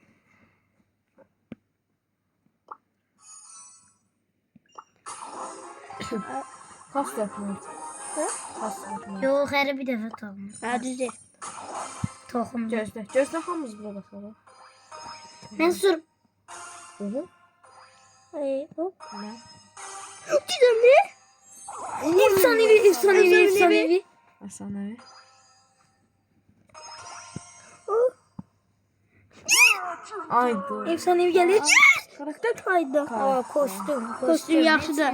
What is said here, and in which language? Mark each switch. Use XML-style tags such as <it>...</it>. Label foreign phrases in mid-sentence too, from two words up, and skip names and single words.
<tr>Kas yapmaq. Kas yapmaq.</tr> <az>Yox, hər bir dəfə toxunaq. Ha düzdür. Toxun. Gözlə hamımız buna baxalım. Mənsur. Hop. Nə?</az> <tr>Güzel mi? Efsanevi.</tr> <az>Əfsanəvi. Aydı.</az> <tr>Efsanevi gelir. Karakter kaydı.</tr> <az>Kostüm yaxşıdır.</az>